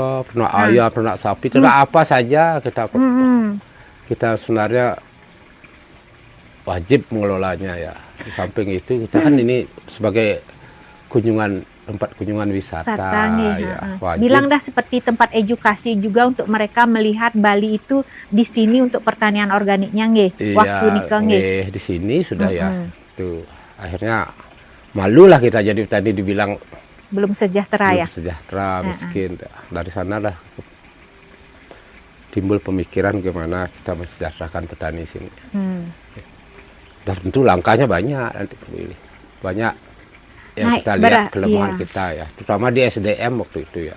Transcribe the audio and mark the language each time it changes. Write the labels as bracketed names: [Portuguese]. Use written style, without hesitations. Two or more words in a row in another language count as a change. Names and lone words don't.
[Indonesian] Peternak ayam, peternak sapi, ternak apa saja kita sebenarnya wajib mengelolanya ya. Di samping itu kita kan ini sebagai tempat kunjungan wisata ya, bilang dah seperti tempat edukasi juga untuk mereka melihat Bali itu di sini untuk pertanian organiknya nggih. Waktu nikah nggih. Di sini sudah ya. Tuh akhirnya malulah kita jadi tadi dibilang belum sejahtera ya. Sejahtera, miskin. Dari sana lah timbul pemikiran gimana kita mensejahterakan petani sini. Dan tentu langkahnya banyak nanti banyak yang kita lihat kelemahan kita ya, terutama di SDM waktu itu ya.